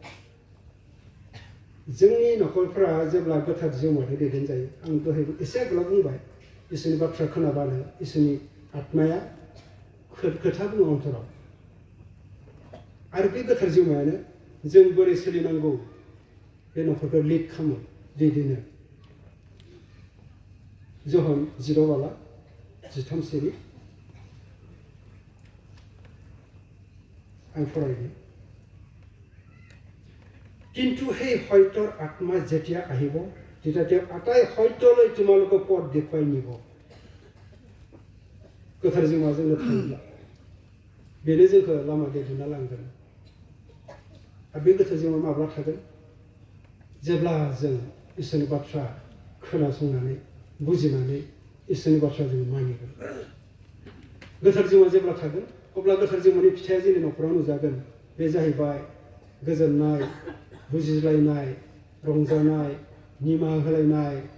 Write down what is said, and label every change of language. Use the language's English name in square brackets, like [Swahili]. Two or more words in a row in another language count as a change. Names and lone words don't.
[Bodo] जोंनि न'खरफ्रा जेब्ला गोथार जिउमाजों दैदेनजायो आं दहाय एसे आगोलाव बुंबाय इसोरनि बाथ्रा खोनाबानो इसोरनि आत्माया खोथा बुङो अन्तराव आरो बे गोथार जिउमायानो जों बोरै सोलिनांगौ बे न'खरखौ लिड खालामो दैदेनो जहन 11:13 आं फरायदों [Assamese] কিন্তু সেই সত্যৰ আত্মা যেতিয়া আহিব তেতিয়া তেওঁ আটাই সত্যলৈ তোমালোকক পথ দেখুৱাই নিব [Bodo] गोथार जिउमा जोंनो थायोब्ला बेनो जोंखौ लामा दैदेनना लांगोन आरो बे गोथार जिउमा माब्ला थागोन जेब्ला जों इसोरनि बाथ्रा खोनासंनानै बुजिनानै इसोरनि बाथ्रा जों मानिगोन गोथार जिउमा जेब्ला थागोन अब्ला गोथार जिउमानि फिथाइया जोंनि न'खराव नुजागोन बे जाहैबाय गोजोननाय बुजिलायनाय रंजानाय निमाहा होलायनाय